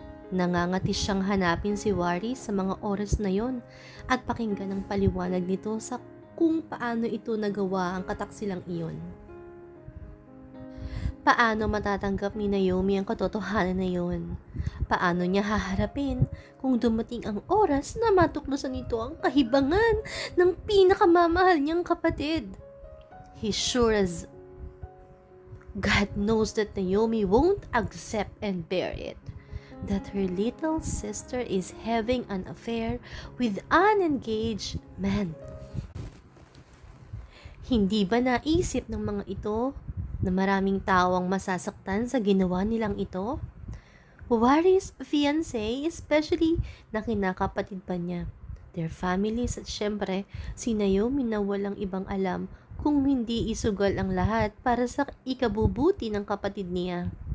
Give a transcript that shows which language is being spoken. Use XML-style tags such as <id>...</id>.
<tl>Nangangati siyang hanapin si Wari sa mga oras na yon at pakinggan ang paliwanag nito sa kung paano ito nagawa ang kataksilang iyon. Paano matatanggap ni Naomi ang katotohanan na yon? Paano niya haharapin kung dumating ang oras na matuklasan nito ang kahibangan ng pinakamamahal niyang kapatid?</tl> <en>He sure as God knows that Naomi won't accept and bear it. That her little sister is having an affair with an engaged man.</en> <tl>Hindi ba naisip ng mga ito na maraming tao ang masasaktan sa ginawa nilang ito? Wari's fiancé, especially na kinakapatid pa niya,</tl> <en>their families</en> <tl>at syempre si Naomi na walang ibang alam kung hindi isugal ang lahat para sa ikabubuti ng kapatid niya.</tl>